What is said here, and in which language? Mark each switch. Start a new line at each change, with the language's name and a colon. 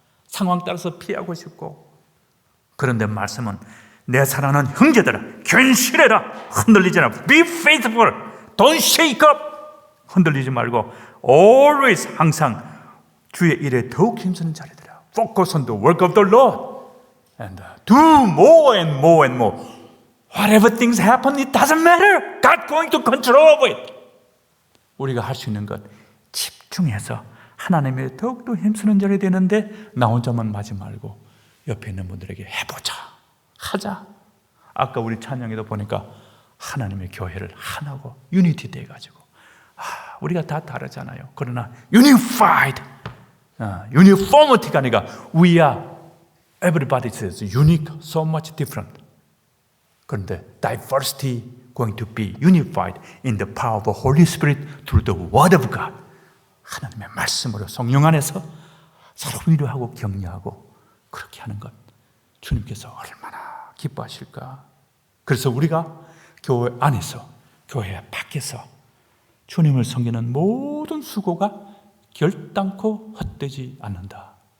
Korean: 상황 따라서 피하고 싶고. 그런데 말씀은 내 사랑하는 형제들아, 견실해라. 흔들리지 않아.
English: Be faithful. Don't shake up.
Korean: 흔들리지 말고
English: always,
Korean: 항상 주의 일에 더욱 힘쓰는 자리들아.
English: Focus on the work of the Lord and do more and more and more. Whatever things happen, it doesn't matter. God's going to control of it.
Korean: 우리가 할 수 있는 것 집중해서 하나님의 더욱더 힘쓰는 자리 되는데 나 혼자만 마지 말고 옆에 있는 분들에게 해보자, 하자. 아까 우리 찬양에도 보니까 하나님의 교회를 하나고 유니티 돼가지고 우리가 다 다르잖아요. 그러나
English: unified,
Korean: uniformity가 아니라
English: we are, everybody says unique, so much different.
Korean: 그런데
English: diversity going to be unified in the power of the Holy Spirit through the Word of God.
Korean: 하나님의 말씀으로 성령 안에서 서로 위로하고 격려하고 그렇게 하는 것 주님께서 얼마나 기뻐하실까. 그래서 우리가 교회 안에서 교회 밖에서 주님을 섬기는 모든 수고가 결단코 헛되지 않는다.